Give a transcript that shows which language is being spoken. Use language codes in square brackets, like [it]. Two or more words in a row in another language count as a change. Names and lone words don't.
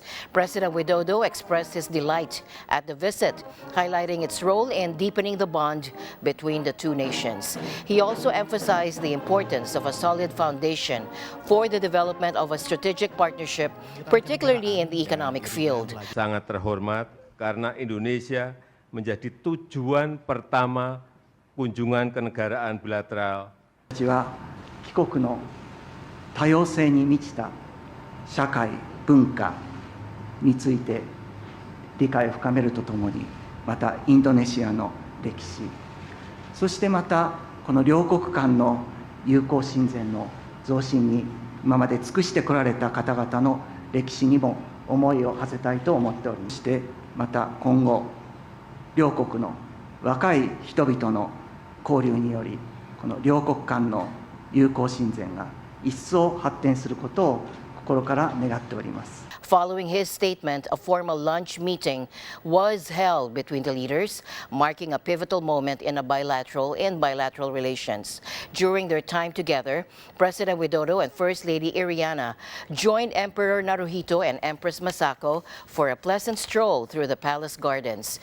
[en] President Widodo expressed his delight at the visit, highlighting its role in deepening the bond between the two nations. He also emphasized the importance of a solid foundation for the development of a strategic partnership, particularly in the economic field. [id] Sangat terhormat karena Indonesia menjadi tujuan pertama kunjungan kenegaraan bilateral. [ja] 私は帰国の多様性に満ちた社会文化について理解を深めるとともに、またインドネシアの歴史、そしてまたこの両国間の友好親善の増進に今まで尽くしてこられた方々の歴史にも思いを馳せたいと思っておりまして、また今後両国の若い人々の交流により、この両国間の友好親善が一層発展することを心から願っております。 [en] Following his statement, a formal lunch meeting was held between the leaders, marking a pivotal moment in bilateral relations. During their time together, President Widodo and First Lady Iriana joined Emperor Naruhito and Empress Masako for a pleasant stroll through the palace gardens.